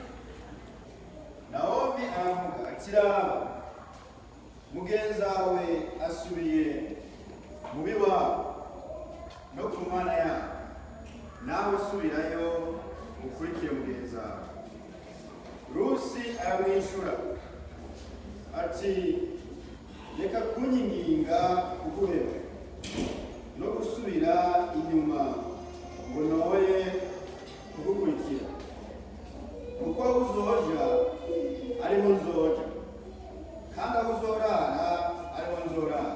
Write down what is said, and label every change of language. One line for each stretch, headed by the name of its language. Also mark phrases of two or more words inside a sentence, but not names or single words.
Rundi: Naomi aravuga ati raba, mugenzi wawe asubiye mu biwabo no ku mana yawe, nawe subirayo ukurikire mugenzi wawe. aramwishura ati reka kunyinginga kuguheba no gusubira inyuma ngo noye kugukurikira, kuko aho uzoja ariho nzoja, kandi aho uzorara ariho nzorara.